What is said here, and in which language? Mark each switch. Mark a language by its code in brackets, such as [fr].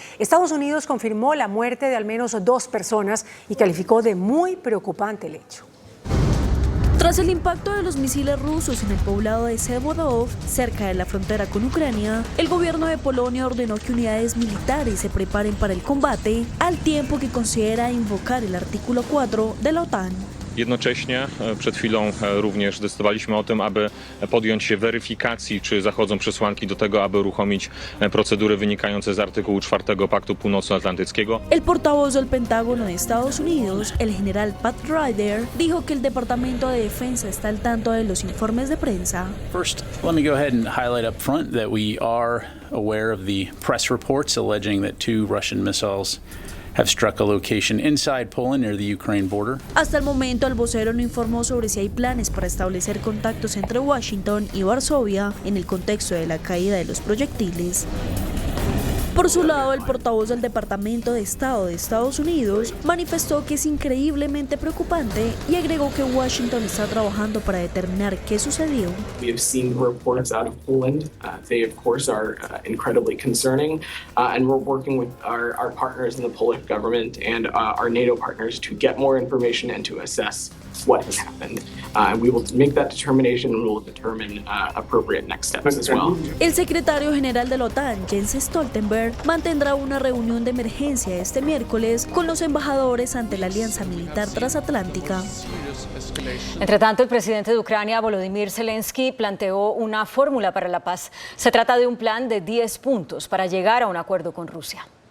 [es] Estados Unidos confirmó la muerte de al menos 2 personas y calificó de muy preocupante el hecho. Tras el impacto de los misiles rusos en el poblado de Sevodov, cerca de la frontera con Ucrania, el gobierno de Polonia ordenó que unidades militares se preparen para el combate, al tiempo que considera invocar el artículo 4 de la OTAN. [pl] Jednocześnie przed chwilą również zdecydowaliśmy o tym, aby podjąć się weryfikacji, czy zachodzą przesłanki do tego, aby uruchomić procedury wynikające z artykułu 4 Paktu Północnoatlantyckiego. [es] El portavoz del Pentágono de Estados Unidos, el general Pat Ryder, dijo que el Departamento de Defensa está al tanto de los informes de prensa. [en] First, let me go ahead and highlight up front that we are aware of the press reports alleging that 2 Russian missiles have struck a location inside Poland near the Ukraine border. [es] Hasta el momento, el vocero no informó sobre si hay planes para establecer contactos entre Washington y Varsovia en el contexto de la caída de los proyectiles. Por su lado, el portavoz del Departamento de Estado de Estados Unidos manifestó que es increíblemente preocupante y agregó que Washington está trabajando para determinar qué sucedió. [en] We have seen reports out of Poland. They, of course, are incredibly concerning, and we're working with our partners in the Polish government and our NATO partners to get more information and to assess what has happened. And we will make that determination and we will determine appropriate next steps as well. [es] El secretario general de la OTAN, Jens Stoltenberg, mantendrá una reunión de emergencia este miércoles con los embajadores ante la Alianza Militar Transatlántica. Entre tanto, el presidente de Ucrania, Volodymyr Zelensky, planteó una fórmula para la paz. Se trata de un plan de 10 puntos para llegar a un acuerdo con Rusia.